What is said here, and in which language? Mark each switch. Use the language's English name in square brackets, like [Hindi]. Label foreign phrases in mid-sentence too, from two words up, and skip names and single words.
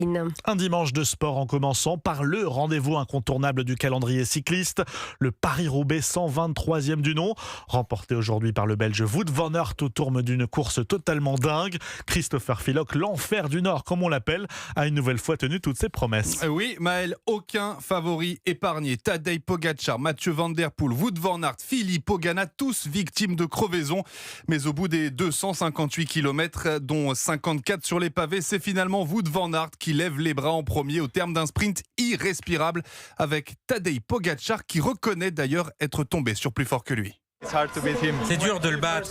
[French] Un dimanche de sport en commençant par le rendez-vous incontournable du calendrier cycliste, le Paris-Roubaix 123e du nom, remporté aujourd'hui par le Belge Wout van Aert au terme d'une course totalement dingue. Christopher Philock, l'enfer du Nord comme on l'appelle, a une nouvelle fois tenu toutes ses promesses. Oui, Maël, aucun favori épargné. Tadej Pogačar, Mathieu Van Der Poel, Wout van Aert, Filip Ogana, tous victimes de crevaison. Mais au bout des 258 km, dont 54 sur les pavés, c'est finalement Wout van Aert qui lève les bras en premier au terme d'un sprint irrespirable avec Tadej Pogačar qui reconnaît d'ailleurs être tombé sur plus fort que lui. C'est dur de le battre.